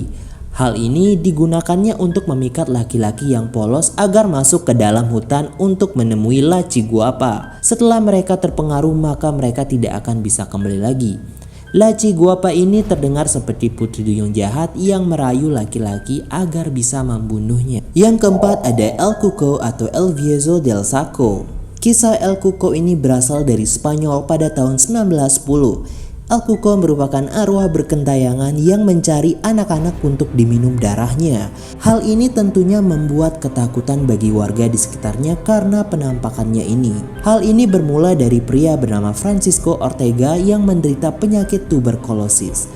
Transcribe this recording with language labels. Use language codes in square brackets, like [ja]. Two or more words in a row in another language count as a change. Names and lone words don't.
[id] Hal ini digunakannya untuk memikat laki-laki yang polos agar masuk ke dalam hutan untuk menemui Laciguapa. Setelah mereka terpengaruh, maka mereka tidak akan bisa kembali lagi. Laciguapa ini terdengar seperti putri duyung jahat yang merayu laki-laki agar bisa membunuhnya. Yang keempat ada El Cuco atau El Viejo del Saco. Kisah El Cuco ini berasal dari Spanyol pada tahun 1910. El Cuco merupakan arwah berkentayangan yang mencari anak-anak untuk diminum darahnya. Hal ini tentunya membuat ketakutan bagi warga di sekitarnya karena penampakannya ini. Hal ini bermula dari pria bernama Francisco Ortega yang menderita penyakit tuberkulosis.